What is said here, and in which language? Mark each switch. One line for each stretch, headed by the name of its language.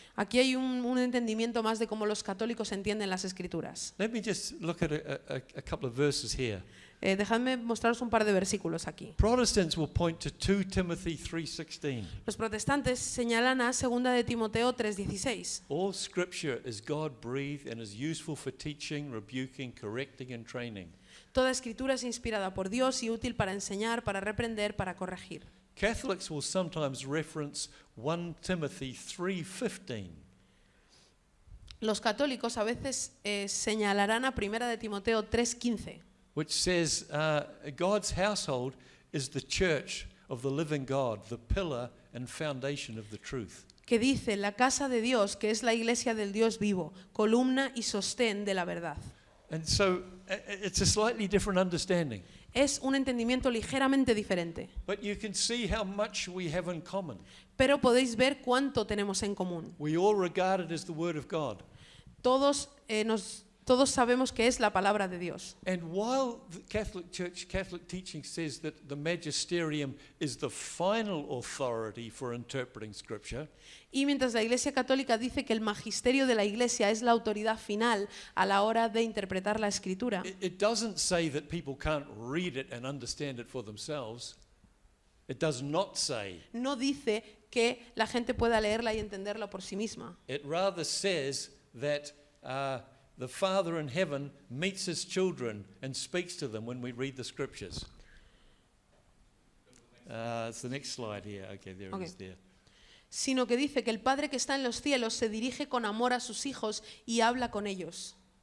Spanish: Aquí hay un entendimiento más de cómo los católicos entienden las Escrituras.
English: Let me just look at a couple of verses here.
Spanish: Dejadme mostraros un par de versículos aquí.
English: Protestants will point to 2 Timothy 3:16.
Spanish: Los protestantes señalan a 2 de Timoteo 3:16.
English: All Scripture is God-breathed and is useful for teaching, rebuking, correcting, and training.
Spanish: Toda escritura es inspirada por Dios y útil para enseñar, para reprender, para corregir.
English: Catholics will sometimes reference 1 Timothy 3:15.
Spanish: Los católicos a veces señalarán a 1 de Timoteo 3:15,
English: which says God's household is the church of the living God, the pillar and foundation of the truth.
Spanish: que dice la casa de Dios, que es la iglesia del Dios vivo, columna y sostén de la verdad.
English: And so it's a slightly different understanding.
Spanish: Es un entendimiento ligeramente diferente,
English: But you can see how much we have in common.
Spanish: pero podéis ver cuánto tenemos en común.
English: We all regard it as the Word of God.
Spanish: Todos Todos sabemos que es la palabra de Dios.
English: And while the Catholic teaching says that the magisterium is the final authority for interpreting Scripture,
Spanish: Y mientras la Iglesia Católica dice que el magisterio de la Iglesia es la autoridad final a la hora de interpretar la Escritura,
English: it doesn't say that people can't read it and understand it for themselves. It does not say.
Spanish: no dice que la gente pueda leerla y entenderla por sí misma.
English: It rather says that the Father in heaven meets his children and speaks to them when we read the Scriptures. It's the next slide here. Okay, there it is there.
Spanish: Sino que dice que el Padre que está en los cielos se dirige con amor a sus hijos y habla con ellos.